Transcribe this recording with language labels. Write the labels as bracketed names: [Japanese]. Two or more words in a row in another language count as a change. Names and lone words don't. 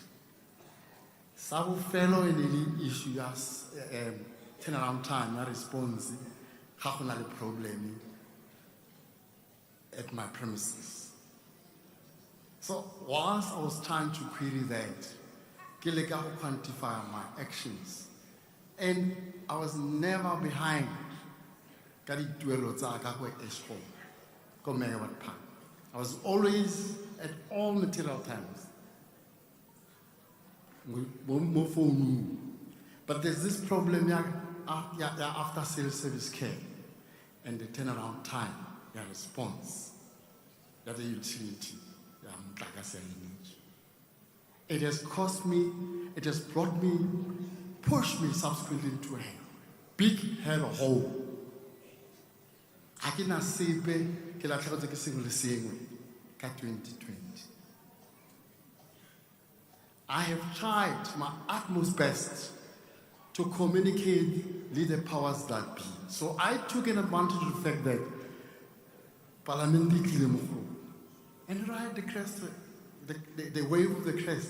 [English] Some fellow in the issue as turnaround time, a response, how problem at my premises. So whilst I was trying to query that, [Tswana] ke leka go [English] quantify my actions. And I was never behind [Tswana] ka dituelo tsa ka go Eskom, ko [English] Megawatt Park. I was always at all material times. [Tswana] Mo phone. [English] But there's this problem after sales service care and the turnaround time, your response, that the utility, it has cost me, it has brought me, pushed me subsequently into a big hell hole. I cannot say [Tswana] ke la tlhago ke sengwe le sengwe ka 2020. [English] I have tried my utmost best to communicate with the powers that be. So I took an advantage of the fact that Parliament did and ride the crest, the wave of the crest.